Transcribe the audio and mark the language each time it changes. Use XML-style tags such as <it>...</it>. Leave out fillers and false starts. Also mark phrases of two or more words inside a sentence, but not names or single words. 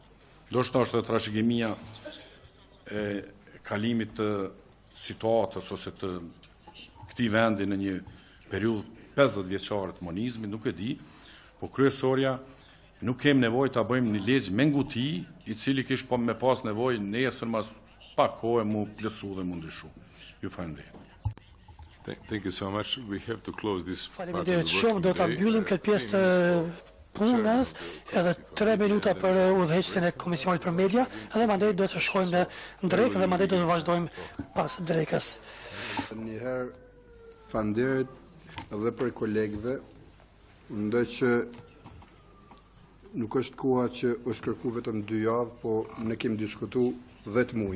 <sq>Ndoshta është trashëgimia e kalimit të situatës ose të këtij vendi në një periudhë 50 vjeçare të monizmit, nuk e di, por kryesorja nuk kemi nevojë ta bëjmë një ligj me nguti, i cili kish po me pas nevojë nesër mas pak kohë mu plotsu dhe mu ndryshu. Ju falenderoj.</sq> <en>Thank you so much. We have to close this part of the</en> <sq>Faleminderit</sq> <en>work</en> <sq>shumë, do ta mbyllim këtë pjesë të punës, edhe 3 minuta për udhëheqësin e Komisionit për Media, edhe mandej do të shkojmë në Drejk dhe mandej do të vazhdojmë pas Drejkës. Njëherë falenderit edhe për kolegëve, ndaj që nuk është koha që është kërku vetëm 2 javë, po ne kemi diskutu 10 muaj.</sq>